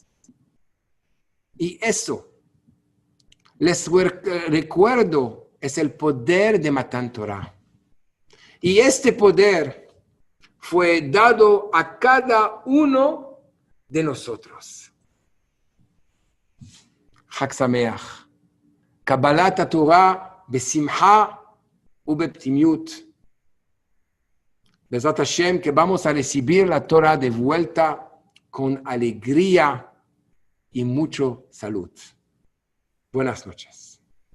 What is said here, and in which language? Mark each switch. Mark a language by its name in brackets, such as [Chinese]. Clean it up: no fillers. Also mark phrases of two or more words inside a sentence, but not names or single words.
[Spanish] Y eso, les recuerdo, es el poder de [Hebrew] מתן תורה. [Spanish] Y este poder fue dado a cada uno de nosotros. [Hebrew] חג שמח. קבלת תורה בשמחה ו בפנימיות. בעזרת השם, [Spanish] que vamos a recibir la Torah de vuelta con alegría y mucho salud. Buenas noches.